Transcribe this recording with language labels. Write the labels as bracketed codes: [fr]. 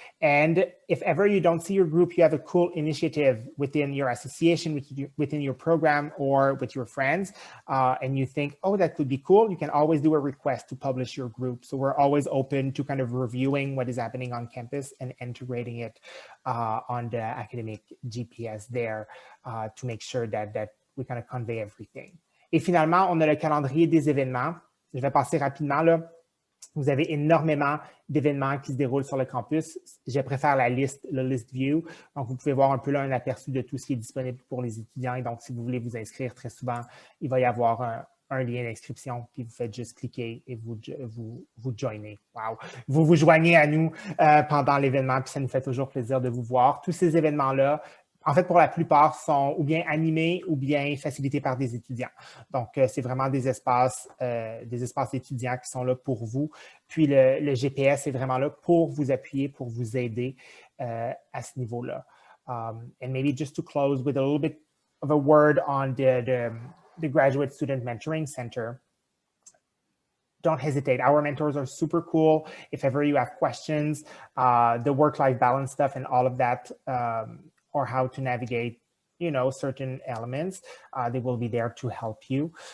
[en] And if ever you don't see your group, you have a cool initiative within your association, within your program or with your friends, and you think, oh, that could be cool, you can always do a request to publish your group. So we're always open to kind of reviewing what is happening on campus and integrating it on the academic GPS there to make sure that we kind of convey everything. [fr] Et finalement, on a le calendrier des événements. Je vais passer rapidement là. Vous avez énormément d'événements qui se déroulent sur le campus. Je préfère le list view. Donc, vous pouvez voir un peu là un aperçu de tout ce qui est disponible pour les étudiants. Et donc, si vous voulez vous inscrire très souvent, il va y avoir un lien d'inscription, puis vous faites juste cliquer et vous joignez. Wow! Vous joignez à nous pendant l'événement, puis ça nous fait toujours plaisir de vous voir. Tous ces événements-là, en fait, pour la plupart, sont ou bien animés ou bien facilités par des étudiants. Donc, c'est vraiment des espaces d'étudiants qui sont là pour vous. Puis, le GPS est vraiment là pour vous appuyer, pour vous aider à ce niveau-là. [en] And maybe just to close with a little bit of a word on the Graduate Student Mentoring Center. Don't hesitate. Our mentors are super cool. If ever you have questions, the work-life balance stuff and all of that, or how to navigate, certain elements, they will be there to help you.